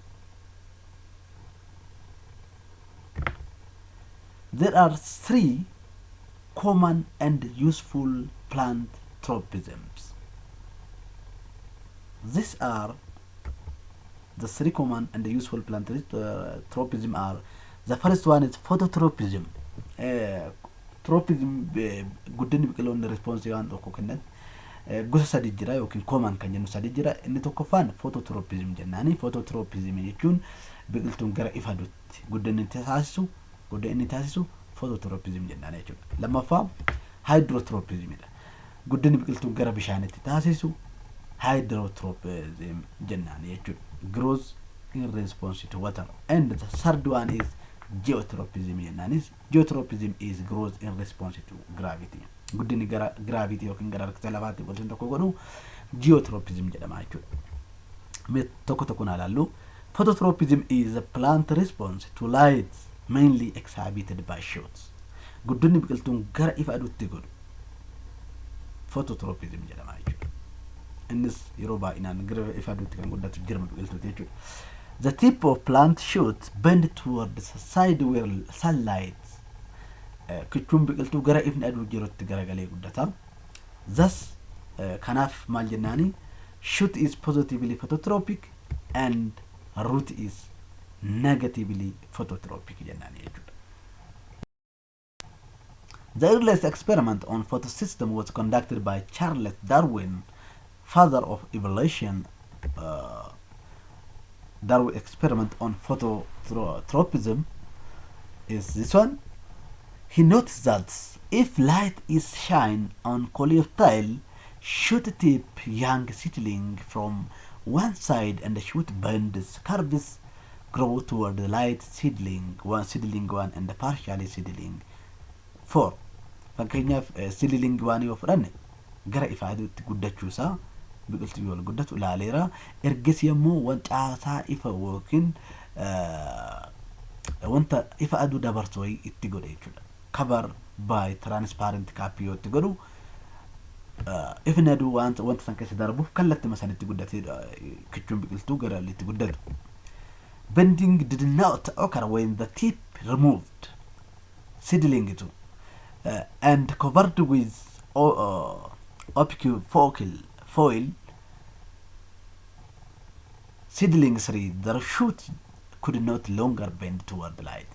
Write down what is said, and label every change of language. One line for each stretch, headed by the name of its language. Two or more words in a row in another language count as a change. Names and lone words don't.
English: There are 3 common and useful plant tropisms. These are the 3 common and useful plant tropism are: the first one is phototropism.
Oromo: Tropism guddinni biqiloonni response waan tokko kennan gosa sadi jira yookiin common kan jennu sadi jira. Inni tokkoffaan phototropism jennaani. Phototropism jechuun biqiltuun gara ifa aduutti guddinni taasisu phototropism jennaani jechuudha. Lammaffaa hydrotropismidha. Guddinni biqiltuun gara bishaanitti taasisu hydrotropism jennaani jechuudha.
English: Grows in response to water. And the third one is geotropism jennaani. Geotropism is grows in response to gravity.
Oromo: Guddinni gara gravity yookiin gara harkisa lafaatti biqiltuun tokko godhu geotropism jedhama jechuudha. Mee tokko tokkoon ilaallu.
English: Phototropism is a plant response to light mainly exhibited by shoots.
Oromo: Guddinni biqiltuun gara ifa aduutti godhu phototropism jedhama jechuudha. Innis yeroo baay'inaan gara ifa aduutti kan guddatu jirma biqiltuuti jechuudha.
English: The tip of plant shoots bend toward the side where sunlight
Oromo: kichuun biqiltuu gara ifni aduu jirutti garagalee guddata. Thus kanaaf maal jennaani?
English: Shoot is positively phototropic and root is negatively phototropic
Oromo: jennaani jechuudha.
English: The earliest experiment on photosystem was conducted by Charles Darwin, father of evolution. Darwin experiment on phototropism is this one. He noticed that if light is shined on coleoptile shoot tip young seedling from one side and the shoot bends curves grow toward the light seedling one and the partially seedling 4.
Oromo: Fakkeenyaaf seedling waan yoo fudhanne gara ifa aduutti guddachuusaa biqiltuu yoo guddatu ilaaleera. Ergasii immoo wanta ifa yookiin wanta ifa aduu dabarsu itti godhe jechuudha.
English: Cover by transparent cap
Oromo: yoo itti godhu ifni aduu wanta san keessa darbuuf kallattii sanatti guddatee kichuun biqiltuu gara itti guddatu.
English: Bending did not occur when the tip removed seedling too and covered with opaque foil. Seedling 3 the shoot could not longer bend toward the light.